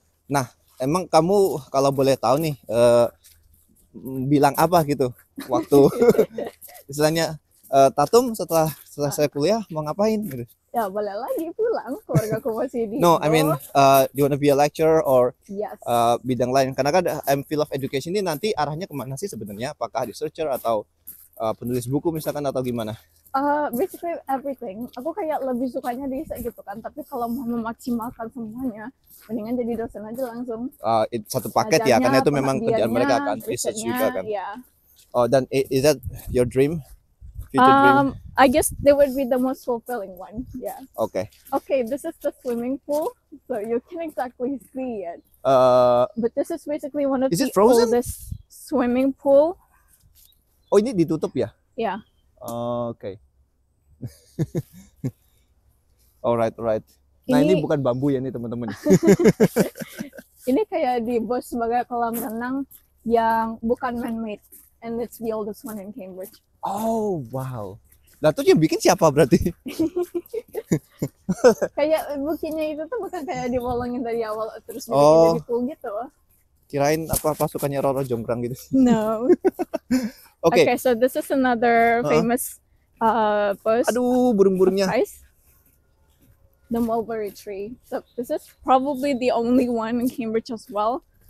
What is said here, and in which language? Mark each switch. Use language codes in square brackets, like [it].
[id] Nah, emang kamu kalau boleh tahu nih, bilang apa gitu waktu istilahnya Tatum setelah selesai kuliah mau ngapain gitu? ya boleh lagi pulang, keluargaku masih di [en] No, I mean, do you wanna be a lecturer or yes. [id] bidang lain? Karena kan MPhil of Education ini nanti arahnya kemana sih sebenarnya? Apakah researcher atau penulis buku misalkan atau gimana? [en] Basically everything. [id] Aku kayak lebih sukanya di gitu kan. Tapi kalau mau memaksimalkan semuanya, mendingan jadi dosen aja langsung. Satu paket ya, karena itu memang kerjaan mereka kan, research juga kan. Ya. [en] Oh, dan is that your dream? Future dream? I guess they would be the most fulfilling one. Yeah. Okay. Okay, this is the swimming pool, so you can exactly see it. But this is basically one of Is the it frozen? oldest swimming pool. [id] Oh, ini ditutup ya? [en] Yeah. [id] Oke. Alright. Nah, ini bukan bambu ya nih teman-teman. Ini kayak dibuat sebagai kolam renang yang bukan man-made, [en] and it's the oldest one in Cambridge. Oh, wow. [id] Nah, terus yang bikin siapa berarti? Kayak buktinya itu tuh bukan kayak dibolongin dari awal terus bikin jadi pool gitu. Kirain apa pasukannya Roro Jonggrang gitu. [en] No. Okay, so this is another famous post. [id] Aduh, burung-burungnya. [en] The mulberry tree. So this is probably the only one in Cambridge as well.